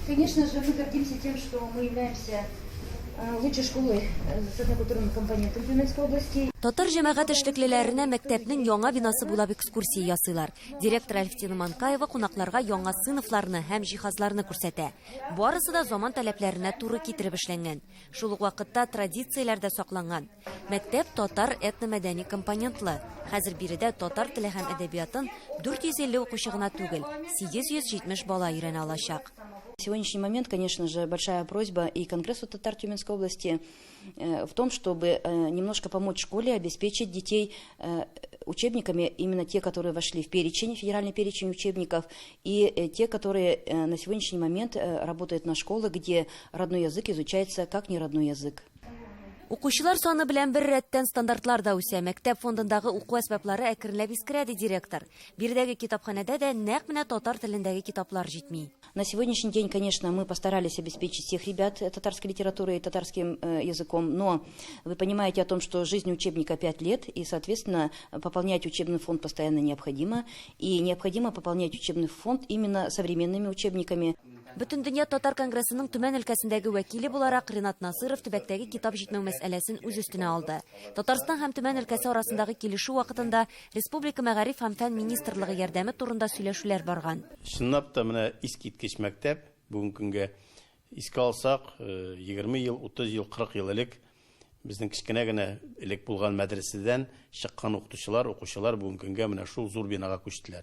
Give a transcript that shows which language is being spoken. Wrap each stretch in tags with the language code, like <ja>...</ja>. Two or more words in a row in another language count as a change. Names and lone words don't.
<ru>Конечно же, мы гордимся тем, что мы являемся лучшей школой с однокультурным компонентом Тюменской области.</ru> <tt>Татар җәмәгать эшлеклеләренә мәктәпнең яңа бинасы буйлап экскурсия ясыйлар. Директор Альфтина Манкаева кунакларга яңа сыйныфларны һәм җиһазларны күрсәтә. Барысы да заман таләпләренә туры китереп эшләнгән. Шул ук вакытта традицияләр дә сакланган. Мәктәп татар этномәдәни компонентлы. Хәзер биредә татар теле һәм әдәбиятын 450 укучы гына түгел, 870 бала өйрәнә алачак.</tt> <ru>В сегодняшний момент, конечно же, большая просьба и Конгрессу татар Тюменской области в том, чтобы немножко помочь школе обеспечить детей учебниками, именно те, которые вошли в перечень, федеральный перечень учебников, и те, которые на сегодняшний момент работают на школах, где родной язык изучается как неродной язык.</ru> <tt>Укучылар саны белән бер рәттән стандартлар да үсә. Мәктәп фондындагы уку әсбаплары әкренләп искерәде директор. Биредәге китапханәдә дә нәкъ менә татар телендәге китаплар җитми.</tt> <ru>На сегодняшний день, конечно, мы постарались обеспечить всех ребят татарской литературой и татарским языком, но вы понимаете о том, что жизнь учебника 5 лет, и, соответственно, пополнять учебный фонд постоянно необходимо, и необходимо пополнять учебный фонд именно современными учебниками.</ru> <tt>Бөтен дөнья татар конгрессының Төмән өлкәсендәге вәкиле буларак Ринат Насыров төбәктәге китап җитмәү мәсьәләсен үз өстенә алды. Татарстан һәм Төмән өлкәсе арасындагы килешү вакытында Республика Мәгариф һәм фән министрлыгы ярдәме турында сөйләшүләр барган. Чынлап та менә искиткеч мәктәп бүгенге көнгә искә алсак 20 ел, 30 ел, 40 ел элек безнең кичкенә генә элек булган мәдрәсәдән чыккан укучылар бүгенге көнгә менә шул зур бинага күчтеләр.</tt>